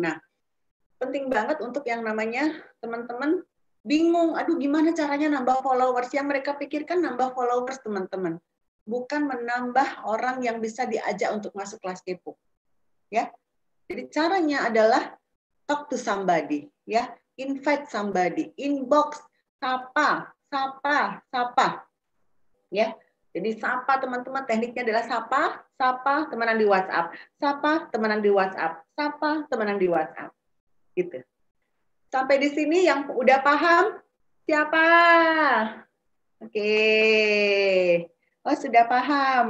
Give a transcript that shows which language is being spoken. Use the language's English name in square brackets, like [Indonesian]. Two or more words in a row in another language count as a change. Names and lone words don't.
[Indonesian] Nah, penting banget untuk yang namanya teman-teman bingung, aduh gimana caranya nambah followers, yang mereka pikirkan nambah followers teman-teman, bukan menambah orang yang bisa diajak untuk masuk kelas kepo. Ya. Jadi caranya adalah [English] talk to somebody, [Indonesian] ya, [English] invite somebody, [Indonesian] inbox, sapa. Ya. Jadi sapa teman-teman, tekniknya adalah sapa temenan di WhatsApp, sapa temenan di WhatsApp, sapa temenan di WhatsApp. Gitu. Sampai di sini yang udah paham siapa? Oke. Oh, sudah paham.